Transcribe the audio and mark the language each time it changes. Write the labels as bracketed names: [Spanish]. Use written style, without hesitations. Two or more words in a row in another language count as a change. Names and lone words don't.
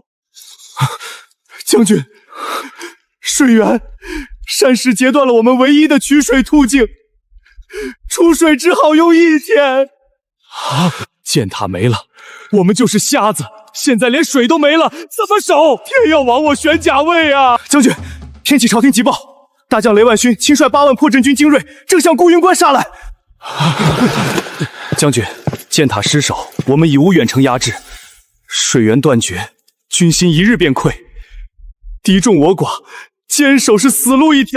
[Chinese] 將軍，水源，山勢截斷了我們唯一的取水途徑，出水只好用1天。箭塔沒了，我們就是瞎子，現在連水都沒了，怎麼守？天要亡我玄甲衛啊！將軍，天啟朝廷急報，大將雷萬勳親率8萬破陣軍精銳，正向孤雲關殺來。將軍，箭塔失守，我們已無遠程壓制，水源斷絕，軍心一日便潰，敵眾我寡，堅守是死路一條。